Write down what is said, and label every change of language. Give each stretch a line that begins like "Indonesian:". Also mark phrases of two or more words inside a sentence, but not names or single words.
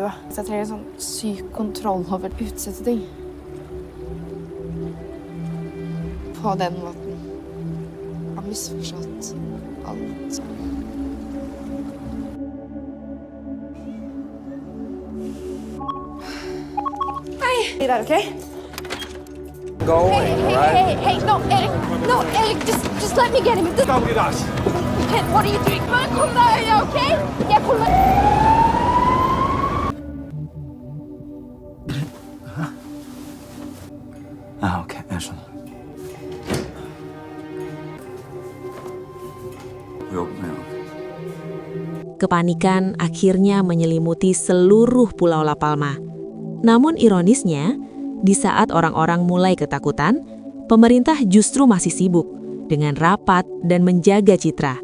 Norwegian: Så jeg trenger sånn syk kontroll over utsette ting. På den måten. Jeg har misforstått alt. Hei!
English: Stay there, okay? Going, Hey, no, Eric, just let me get him. Come with us. What are you doing?
Norwegian: Kom deg, okay? Jeg kommer. ok, jeg skjønner.
Indonesian: Kepanikan akhirnya menyelimuti seluruh Pulau La Palma. Namun ironisnya, di saat orang-orang mulai ketakutan, pemerintah justru masih sibuk dengan rapat dan menjaga citra.